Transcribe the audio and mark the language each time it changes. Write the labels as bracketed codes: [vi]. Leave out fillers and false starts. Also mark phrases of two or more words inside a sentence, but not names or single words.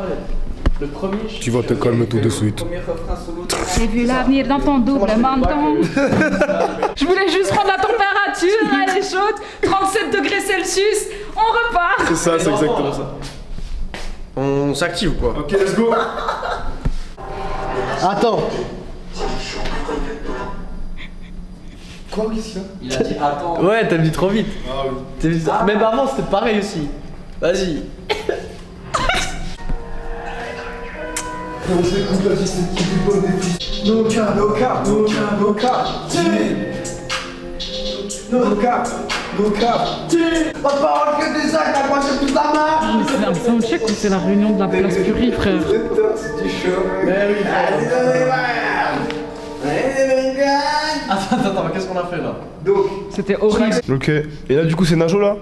[fr] Le premier. Tu vas te calmer tout de suite. J'ai vu l'avenir dans ton double menton. Je voulais juste prendre la température, elle est chaude. 37 degrés Celsius, on repart. C'est ça, c'est exactement ça. On s'active ou quoi? [en] Ok, let's go. [fr] Attends. Quoi, qu'est-ce qu'il y a? Il a dit attends. Ouais, t'as dit trop vite. Ah oui. Même avant, c'était pareil aussi. Vas-y. On s'écoute la liste qui lui donne des pistes. [en] No cap, no cap, no cap, no cap. No cap, no cap. [fr] Pas de parole que des actes, à quoi c'est toute la marche. C'est un soundcheck ou c'est la réunion de la place Curie, frère? C'est du show. Mais oui. Attends, qu'est-ce qu'on a fait là? Donc, c'était horrible. Ok. Et là, du coup, c'est Najo là?